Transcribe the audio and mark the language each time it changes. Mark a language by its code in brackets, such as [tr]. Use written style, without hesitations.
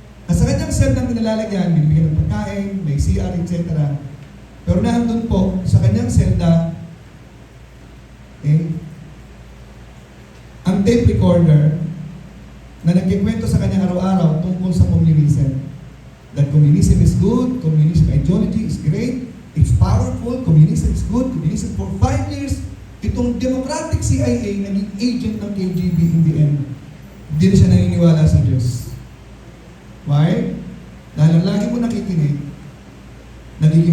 [tl] At sa kanyang selda nilalagyan, binibigyan ng pagkain, may CR, etc. Pero nandun po sa kanyang selda, ang tape recorder na nagkikwento sa kanyang araw-araw tungkol sa communism. [en] That communism is good, communism ideology is great, it's powerful, communism is good, communism for 5 years. [tl] Itong democratic CIA naging agent ng KGB [en] in the end. [tl] Hindi na siya naniniwala sa Diyos. Why? Dahil ang lagi mo nakikinig na